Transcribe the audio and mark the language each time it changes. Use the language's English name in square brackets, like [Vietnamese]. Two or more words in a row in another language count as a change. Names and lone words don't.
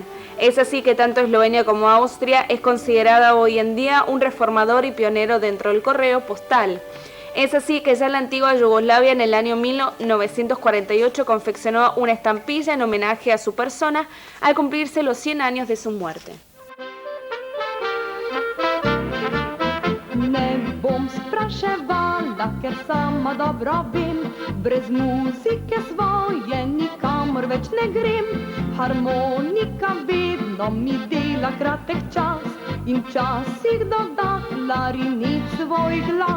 [Spanish] Es así que tanto Eslovenia como Austria es considerada hoy en día un reformador y pionero dentro del correo postal. Es así que ya en la antigua Yugoslavia, en el año 1948, confeccionó una estampilla en homenaje a su persona al cumplirse los 100 años de su muerte. [Slovenian] Ne bom spraševala, ker sama dobro vem, brez muzike svoje nikamor več ne grem. Harmonika vedno mi dela kratek čas in včasih doda klarinet svoj glas.